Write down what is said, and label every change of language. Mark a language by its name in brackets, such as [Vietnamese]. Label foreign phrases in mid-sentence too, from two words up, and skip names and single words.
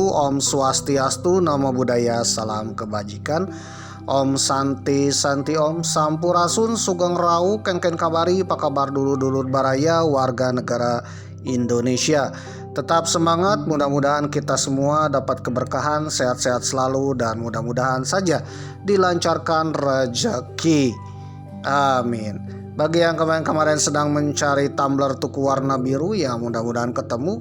[Balinese] Om Swastiastu, [Pali] Namo Buddhaya, [Indonesian] salam kebajikan. [Sanskrit] Om Santi Santi Om [Indonesian] Sampurasun, [Javanese] Sugeng Rau, [Balinese] Kengken Kabari, [Indonesian] apa kabar [Sundanese] dulur-dulur baraya [Indonesian] warga negara Indonesia. Tetap semangat, mudah-mudahan kita semua dapat keberkahan, sehat-sehat selalu, dan mudah-mudahan saja dilancarkan rezeki. Amin. Bagi yang kemarin sedang mencari tumbler tuku warna biru, ya mudah-mudahan ketemu.